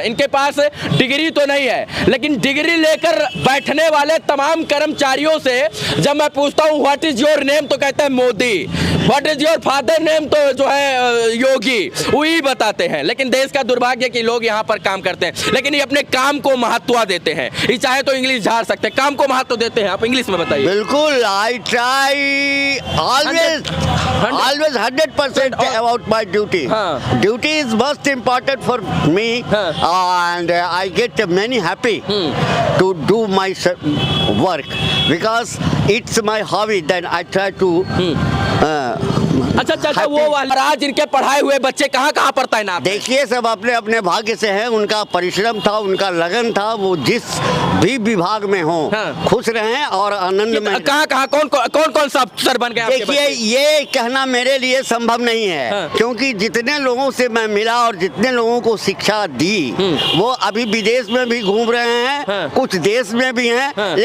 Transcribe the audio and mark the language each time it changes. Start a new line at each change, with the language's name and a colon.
Hindi: इनके पास डिग्री तो नहीं है, लेकिन डिग्री लेकर बैठने वाले तमाम कर्मचारियों से जब मैं पूछता हूँ
English: what is your name,
Hindi: तो कहते हैं Modi.
English: what is your father name,
Hindi: तो जो है योगी, वही बताते हैं. लेकिन देश का दुर्भाग्य कि लोग यहाँ पर काम करते हैं, लेकिन ये अपने काम को महत्व देते हैं. ये चाहे तो इंग्लिश झाड़ सकते हैं, काम को महत्व देते हैं. आप इंग्लिश में बताइए. बिल्कुल,
English: I try always 100% about my duty. Duty is most important for me, and I get many happy to do my work because it's my hobby. Then I try to
Hindi: अच्छा चाचा, वो वाला आज इनके पढ़ाए हुए बच्चे कहाँ कहाँ पर तैनात? देखिए, सब अपने अपने भाग्य से हैं. उनका परिश्रम था, उनका लगन था. वो जिस भी विभाग में हो खुश रहें और आनंद में. कहाँ कहाँ कौन सा अफसर बन गया? देखिए, ये कहना मेरे लिए संभव नहीं है, क्योंकि जितने लोगों से मैं मिला और जितने लोगों को शिक्षा दी वो अभी विदेश में भी घूम रहे हैं, कुछ देश में भी हैं.